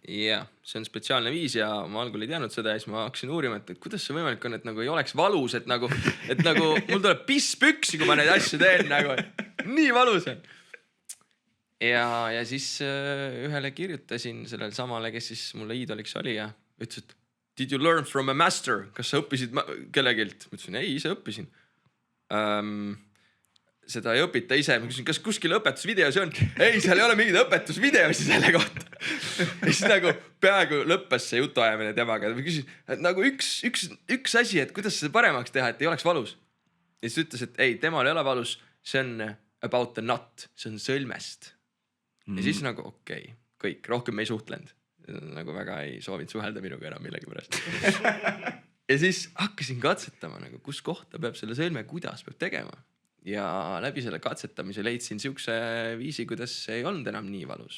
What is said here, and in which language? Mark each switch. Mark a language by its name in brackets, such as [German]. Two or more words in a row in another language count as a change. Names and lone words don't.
[Estonian] Jah, see on spetsiaalne viis ja ma algul ei teadnud seda ja siis ma hakkasin uurima, et kuidas see võimalik on, et nagu ei oleks valus, et nagu mul tuleb piss püksi, kui ma neid asju teen nagu, nii valus on. ja siis ühele kirjutasin sellele samale, kes siis mulle iidoliks oli ja ütles, et [English] did you learn from a master? [Estonian] Kas sa õppisid kellegilt? Ma ütlesin, ei, ise õppisin. Seda ei õpita ise. Ma küsin, kas kuskil õpetusvideo see on? Ei, seal ei ole mingid õpetusvideosi selle kohta. Ja siis nagu peaaegu lõppes see jutuajamine temaga. Ma küsin, et nagu üks asi, et kuidas seda paremaks teha, et ei oleks valus. Ja siis ütles, et ei, temal ei ole valus. See on [English] about the nut. [Estonian] See on sõlmest. Ja siis nagu okei, kõik, rohkem ei suhtlenud. Nagu väga ei soovinud suhelda minuga enam millegi pärast. Ja siis hakkasin katsetama, nagu, kus kohta peab selle sõlme, kuidas peab tegema. Ja läbi selle katsetamise leidsin siukse viisi, kuidas ei olnud enam nii valus.